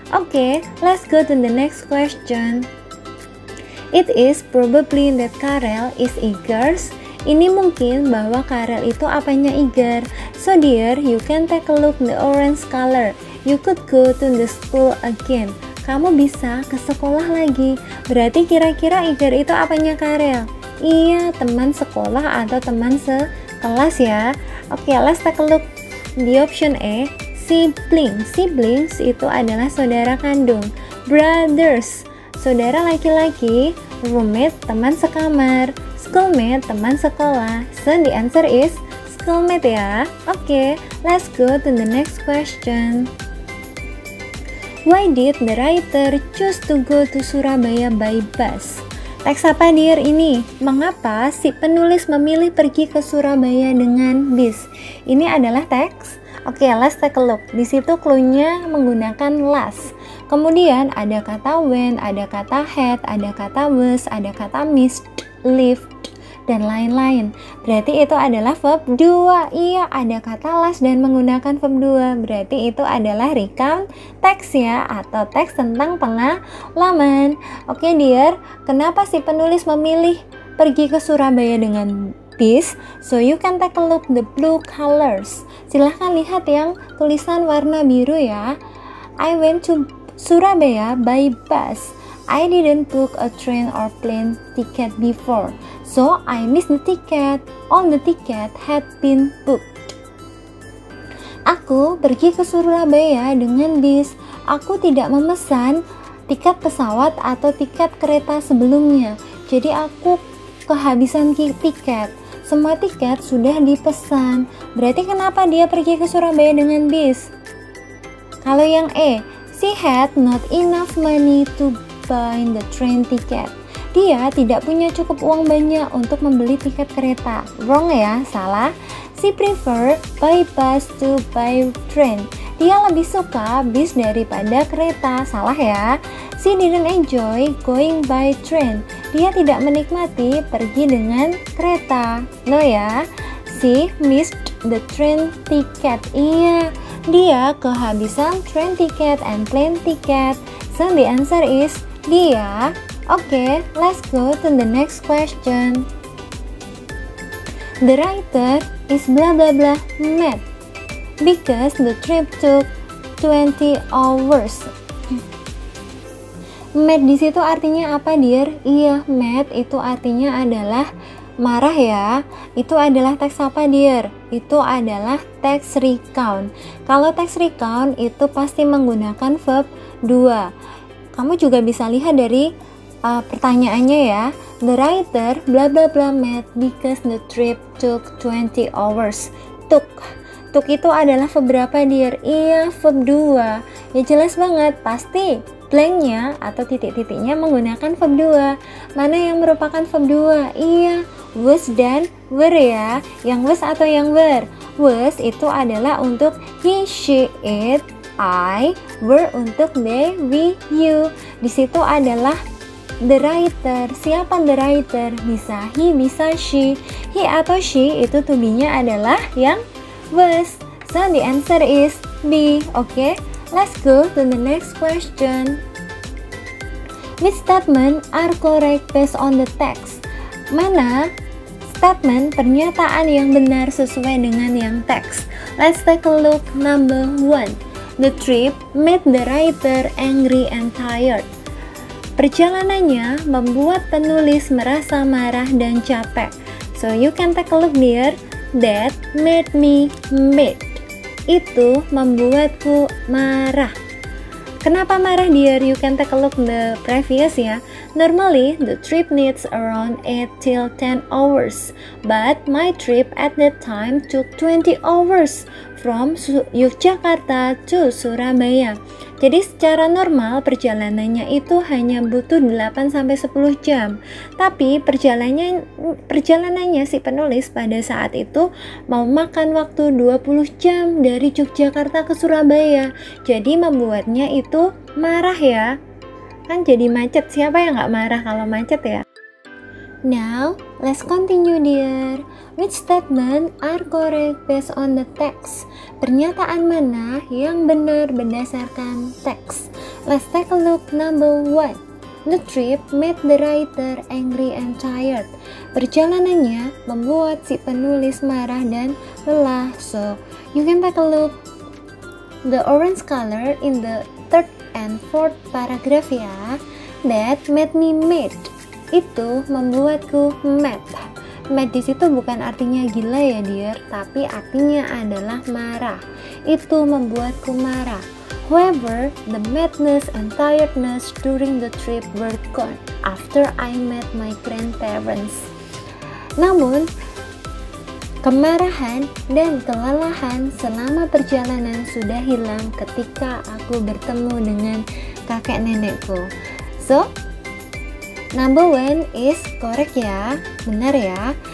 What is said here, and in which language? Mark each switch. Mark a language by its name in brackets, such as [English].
[English] Oke, let's go to the next question. It is probably that Karel is Igar's. [Indonesian] Ini mungkin bahwa Karel itu apanya Igar. [English] So dear, you can take a look the orange color. You could go to the school again. [Indonesian] Kamu bisa ke sekolah lagi. Berarti kira-kira Igar itu apanya Karel? Iya, teman sekolah atau teman sekelas ya. [English] Oke, let's take a look the option A. Siblings. [Indonesian] Siblings itu adalah saudara kandung. Brothers, saudara laki-laki. Roommate, teman sekamar. Schoolmate, teman sekolah. [English] So the answer is schoolmate ya. Oke, let's go to the next question. Why did the writer choose to go to Surabaya by bus? [Indonesian] Teks apa dear ini? Mengapa si penulis memilih pergi ke Surabaya dengan bis? Ini adalah teks. Oke, [English] let's take a look. [Indonesian] Di situ clue-nya menggunakan last. Kemudian ada kata when, ada kata had, ada kata was, ada kata missed, lived, dan lain-lain. Berarti itu adalah verb 2. Iya, ada kata last dan menggunakan verb 2. Berarti itu adalah recount teks ya, atau teks tentang pengalaman. Oke dear, kenapa si penulis memilih pergi ke Surabaya dengan bis? [English] So you can take a look the blue colors. [Indonesian] Silahkan lihat yang tulisan warna biru ya. [English] I went to Surabaya by bus. I didn't book a train or plane ticket before, so I missed the ticket. All the ticket had been booked. [Indonesian] Aku pergi ke Surabaya dengan bis. Aku tidak memesan tiket pesawat atau tiket kereta sebelumnya. Jadi aku kehabisan tiket. Semua tiket sudah dipesan. Berarti kenapa dia pergi ke Surabaya dengan bis? Kalau yang [English] E, she had not enough money to buy the train ticket. [Indonesian] Dia tidak punya cukup uang banyak untuk membeli tiket kereta. Wrong ya, salah. [English] She prefer by bus to by train. [Indonesian] Dia lebih suka bis daripada kereta. Salah ya. [English] She didn't enjoy going by train. [Indonesian] Dia tidak menikmati pergi dengan kereta. No ya. [English] She missed the train ticket. [Indonesian] Iya, dia kehabisan [English] train ticket and plane ticket. So the answer is dia. Okay, let's go to the next question. The writer is blah blah blah mad because the trip took 20 hours. [Indonesian] Mad di situ artinya apa, dear? Iya, mad itu artinya adalah marah ya. Itu adalah teks apa, dear? Itu adalah teks recount. Kalau teks recount itu pasti menggunakan verb 2. Kamu juga bisa lihat dari pertanyaannya ya. [English] The writer blah blah blah mad because the trip took 20 hours. [Indonesian] Took itu adalah verb berapa, dear? Iya, verb 2. Ya jelas banget, pasti blanknya atau titik-titiknya menggunakan verb 2. Mana yang merupakan verb 2? Iya, was dan were ya. Yang was atau yang were? Was itu adalah untuk he, she, it, I. Were untuk they, we, you. Di situ adalah the writer. Siapa the writer? Bisa he, bisa she. He atau she itu to be-nya adalah yang was. [English] So the answer is B. Okay, let's go to the next question. Which statement are correct based on the text? [Indonesian] Mana statement pernyataan yang benar sesuai dengan yang teks? [English] Let's take a look. Number 1. The trip made the writer angry and tired. [Indonesian] Perjalanannya membuat penulis merasa marah dan capek. [English] So you can take a look there. That made me mad. [Indonesian] Itu membuatku marah. Kenapa marah, dear? [English] You can take a look the previous ya. Normally, the trip needs around 8 till 10 hours. But my trip at that time took 20 hours from Yogyakarta to Surabaya. [Indonesian] Jadi secara normal perjalanannya itu hanya butuh 8-10 jam. Tapi perjalanannya si penulis pada saat itu mau makan waktu 20 jam dari Yogyakarta ke Surabaya. Jadi membuatnya itu marah ya. Kan jadi macet, siapa yang nggak marah kalau macet ya? [English] Now, let's continue, dear. Which statement are correct based on the text? [Indonesian] Pernyataan mana yang benar berdasarkan teks? [English] Let's take a look. Number 1. The trip made the writer angry and tired. [Indonesian] Perjalanannya membuat si penulis marah dan lelah. [English] So, you can take a look. The orange color in the third and fourth paragraph ya. That made me mad. [Indonesian] Itu membuatku [English] mad. [Indonesian] Mad di situ bukan artinya gila ya, dear, tapi artinya adalah marah. Itu membuatku marah. [English] However, the madness and tiredness during the trip were gone after I met my grandparents. [Indonesian] Namun, kemarahan dan kelelahan selama perjalanan sudah hilang ketika aku bertemu dengan kakek nenekku. [English] So, number 1 is correct ya, [Indonesian] benar ya.